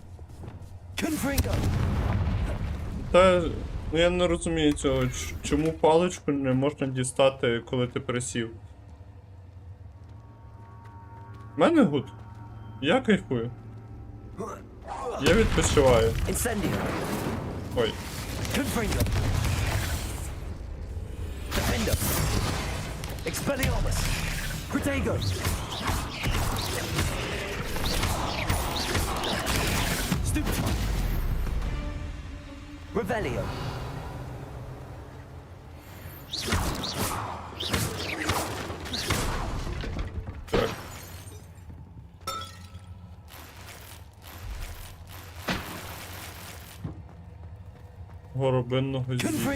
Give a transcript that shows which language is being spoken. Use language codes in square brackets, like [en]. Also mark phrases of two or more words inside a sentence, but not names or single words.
[uk] Та, ну я не розумію цього, чому паличку не можна дістати, коли ти присів? В мене гуд. Я кайфую. Я відпочиваю. Ой. Expelliarmus. Protego. Stupid. Revelio. Так. Горобинного зілля.